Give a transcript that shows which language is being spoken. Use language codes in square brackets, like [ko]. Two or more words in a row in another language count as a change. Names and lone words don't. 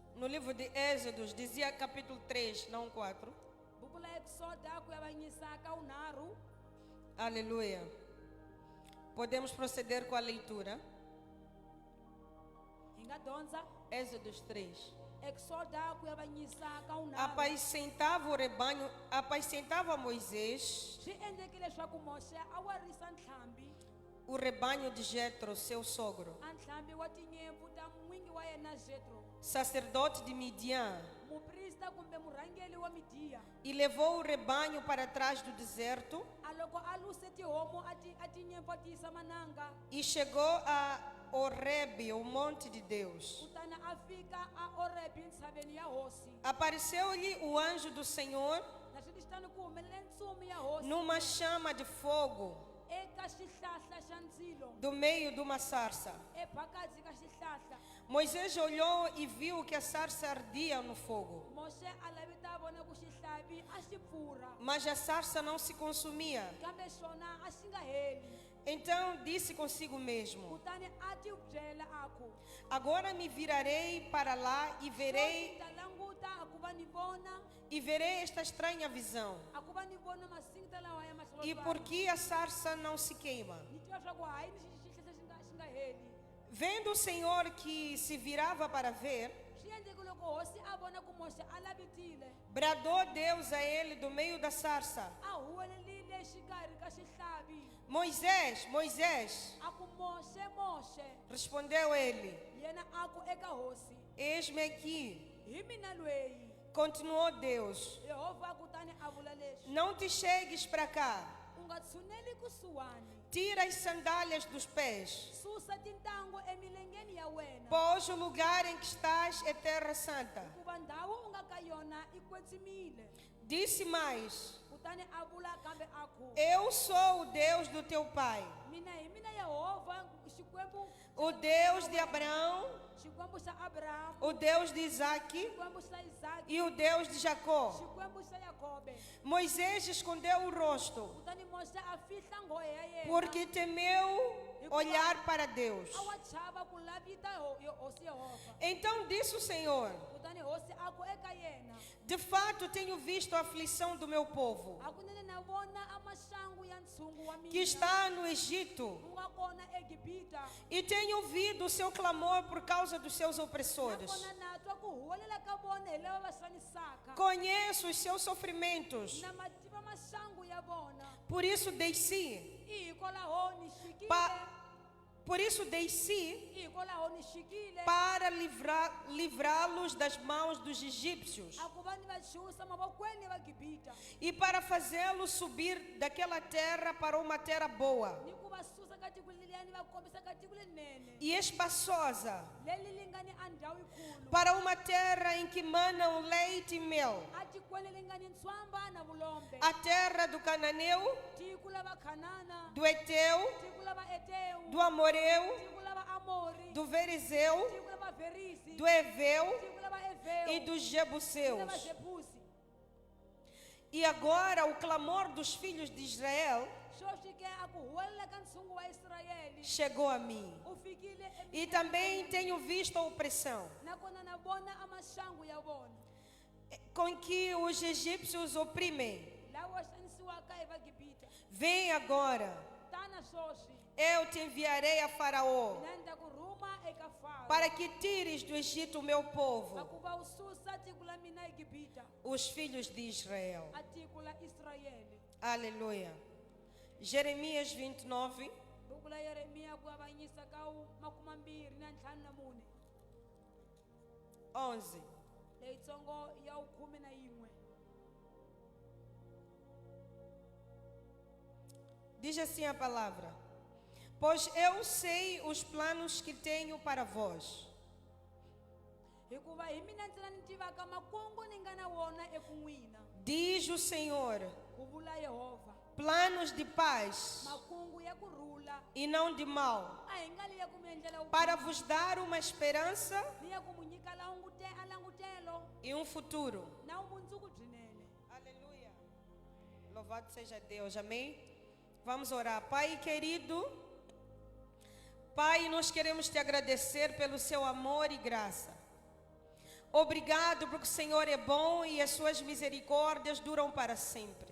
[pt] livro de Êxodos, dizia capítulo 3, não 4. [ts] buku la Eksoda ku ya vanyisaka unharhu. [pt] Aleluia. Podemos proceder com a leitura. [ts] Hi nga dyondza Êxodos 3. Eksoda ku ya vanyisaka unharhu. [pt] Apacentava o rebanho, apacentava Moisés [ts] Swi endlekile leswaku Moshe a warisa ntlhambi, [pt] o rebanho de Jetro, seu sogro, [ts] a ntlhambi wa tinyimpfu ta n'wingi wa yena Jetro, [pt] sacerdote de Midian, [ts] muprista kumbe murhangeli wa Midiya. [pt] e levou o rebanho para trás do deserto [ts] A loko a luse tihomu a tinyimpfu a ti yisa mananga, [pt] e chegou a Horebe, o monte de Deus. [ts] kutani a fika a Orebi ntshaveni ya hosi. [pt] Apareceu-lhe o anjo do Senhor [ts] Na swi xitani ku humelele ntsumi ya hosi [pt] numa chama de fogo [ts] eka xihlahla xa ndzilo, [pt] do meio de uma sarça. [ts] ephakathi ka xihlahla. [pt] Moisés olhou e viu que a sarça ardia no fogo, [ts] Moshe a lavi ta vona ku xihlavi a xi pfurha, [pt] mas a sarça não se consumia. [ts] kambe xona a xi nga heli. [pt] Então disse consigo mesmo: [ts] Kutani a ti byela a ku [pt] agora me virarei para lá [ts] "Sweswi ni e ta languta a ku va ni vona, [pt] verei esta estranha visão. [ts] a ku va ni vona masingita lawa ya [pt] E por que a sarça não se queima? [ts] ni tiva swa ku hayi ni xihlahla xi nga heli. [pt] Vendo o Senhor que se virava para ver, [ts] Swi endleke loko hosi a vona ku Moshe a lavitile, [pt] bradou Deus a ele do meio da sarça: [ts] a huwelelile xikarhi ka xihlavi [pt] Moisés, Moisés. [ts] a ku Moshe, Moshe. [pt] Respondeu ele: [ts] Yena a ku eka hosi, [pt] eis-me aqui. [ts] hi mina lweyi. [pt] Continuou Deus: [ts] Yehovha kutani a vula leswi, [pt] não te chegues para cá. [ts] u nga tshuneli kusuhani, [pt] Tira as sandálias dos pés, [ts] susa tintangu emilengeni ya wena, [pt] pois o lugar em que estás é terra santa. [ts] hikuva ndhawu u nga ka yona i kwetsimile. [pt] Disse mais: [ts] Kutani a vula kambe a ku [pt] eu sou o Deus do teu pai, [ts] mina hi mina Yehovha, xikwembu [pt] o Deus de Abraão, [ts] xikwembu xa Abrahamu, [pt] o Deus de Isaque [ts] xikwembu xa Isaki, [pt] e o Deus de Jacó. [ts] xikwembu xa Yakobe. [pt] Moisés escondeu o rosto, [ts] Kutani Moshe a fihla nghohe ya yena, [pt] porque temeu olhar para Deus. [ts] a wa chava ku lavita hosi Yehovha. [pt] Então disse o Senhor: [ts] Kutani hosi a ku eka yena, [pt] de fato tenho visto a aflição do meu povo, [ts] hakunene na vona a maxangu ya ntshungu wa [pt] que [ts] mina [pt] está no Egito, [ts] ku nga kona eGibita, [pt] e tenho ouvido o seu clamor por causa dos seus opressores. [ts] nakona na twa ku huwelela ka vona hi lava va xanisaka, [pt] Conheço os seus sofrimentos, [ts] na mativa maxangu ya vona. [pt] por isso desci, [ts] I hikwalaho ni xikile, [pt] por isso desci [ts] i hikwalaho ni xikile [pt] para livrá-los das mãos dos egípcios [ts] a ku va ni va xusa mavokweni va Gibita, [pt] e para fazê-los subir daquela terra para uma terra boa [ts] ni ku va susa ka tiko leliya ni va kombisa ka tiko lenene [pt] e espaçosa, [ts] leli li nga ni a ndhawu yikulu, [pt] para uma terra em que manam leite e mel, [ts] a tikweni li nga ni ntswamba na vulombe, [pt] a terra do Cananeu, [ts] tiko la vakhanana, [pt] do Eteu, [ts] tiko la vaeteu, [pt] do Amoreu, [ts] tiko la vaamori, [pt] do Verizeu, [ts] tiko la vaverisi, [pt] do Eveu [ts] tiko la vaeveu, [pt] e dos [ts] tiko la [pt] Jebuseus. [ts] vajebusi. [pt] E agora o clamor dos filhos de Israel [ts] Sweswi ke a ku huwelela ka ntshungu wa Israyeli [pt] chegou a mim. [ts] u fikile [pt] E também tenho visto a opressão [ts] nakona na vona a maxangu ya vona [pt] com que os egípcios oprimem. [ts] lawa xanisiwaka hi vaGibita. [pt] Vem agora, [ts] Tana sweswi [pt] eu te enviarei a Faraó, [ts] mina ni ta ku rhuma eka Faro [pt] para que tires do Egito o meu [ts] va [pt] povo, [ts] ku va u susa tiko la mina eGibita, [pt] os filhos de Israel. [ts] a tiko la Israyeli. [pt] Aleluia. Jeremias 29, [ts] Buku la Yeremiya ku avanyisa ka 24 11. leyitsongo ya 11. [pt] Diz assim a palavra: pois eu sei os planos que tenho para vós, [ts] Hikuva hi mina ntsena ni tivaka makungu ni nga na wona eku n'wina, [pt] diz o Senhor, [ts] ku vula Yehovha, [pt] planos de paz [ts] makungu ya kurhula, [pt] e não de mal, [ts] a hi nga li ya ku mi endlela [pt] para vos dar uma esperança [ts] ni ya ku mu nyika langutelo [pt] e um futuro. [ts] na vumundzuku byinene. [pt] Aleluia. Louvado seja Deus. Amém? Vamos orar. Pai querido, Pai, nós queremos te agradecer pelo seu amor e graça. Obrigado porque o Senhor é bom e as suas misericórdias duram para sempre.